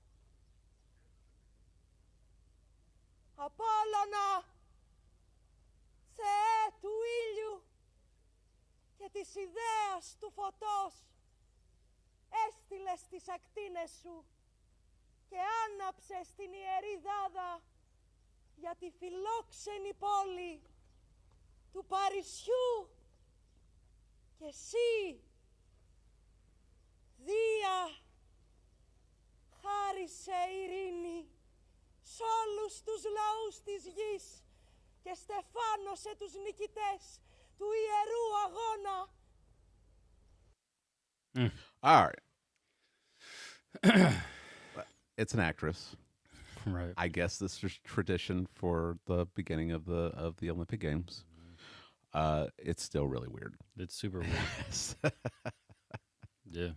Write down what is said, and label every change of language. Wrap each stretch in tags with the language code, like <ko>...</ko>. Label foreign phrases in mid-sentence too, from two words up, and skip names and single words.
<el>Απόλλωνα, Θεέ του ήλιου και της ιδέας του φωτός, έστειλες τις ακτίνες σου και άναψες την ιερή δάδα για τη φιλόξενη πόλη του Παρισιού και εσύ, Δία, χάρισε ειρήνη σ' όλους τους λαούς της γης και στεφάνωσε τους νικητές του ιερού αγώνα.</el> <en>All right. It's an actress. Right. I guess this is tradition for the beginning of the Olympic Games. It's still really weird. It's super weird. Yeah.</en>